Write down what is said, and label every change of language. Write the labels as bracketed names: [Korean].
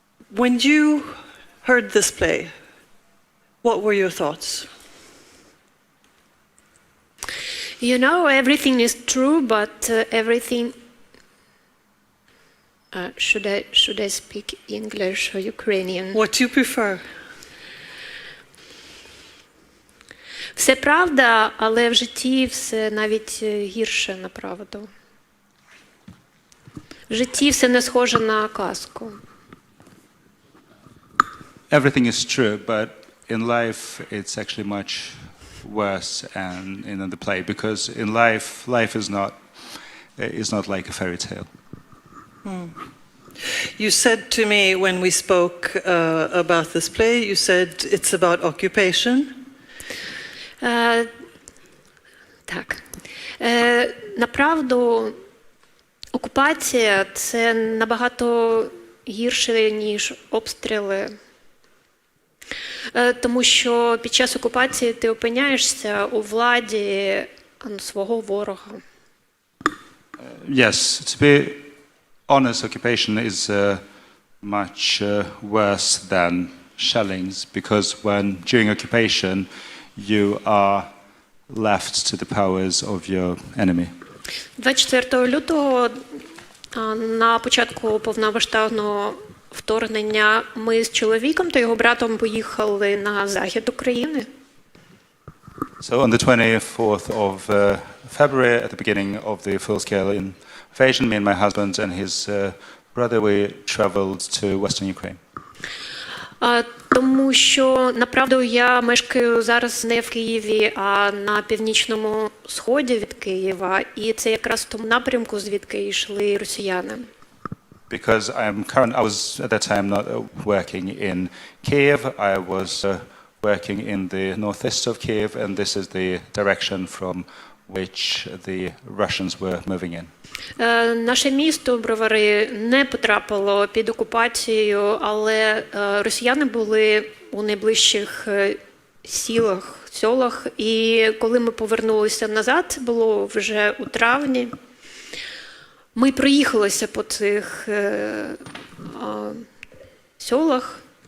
[English] When you heard this play, what were your thoughts? You know, everything is true, but everything... should I speak English or Ukrainian? What do you prefer? [Ukrainian] Все правда, але в житті все навіть гірше на правду. В житті все не схоже на казку. [English] Everything is true, but in life it's actually much worse and in the play, because in life is not like a fairy tale. You said to me when we spoke about this play, you said it's about occupation. [Ukrainian] Так. Направду, окупація – це набагато гірше, ніж обстріли. Тому що під час окупації ти опиняєшся у владі свого ворога. [English] Yes, to be honest, occupation is much worse than shellings, because during occupation you are left to the powers of your enemy. [Ukrainian] 24 лютого, на початку повномасштабного вторгнення, ми з чоловіком та його братом поїхали на захід України. [English] So on the 24th of February, at the beginning of the full-scale invasion, me and my husband and his brother, we traveled to Western Ukraine. [Ukrainian] Тому що, направду, я мешкаю зараз не в Києві, а на північному сході від Києва. І це якраз в тому напрямку, звідки йшли росіяни. [English] Because I was at that time not working in Kiev. I was working in the northeast of Kiev, and this is the direction from which the Russians were moving in. [Ukrainian] Наше місто Бровари не потрапило під окупацію, але росіяни були у найближчих селах. І коли ми повернулися назад, було вже у травні, ми проїхалися по цих селах.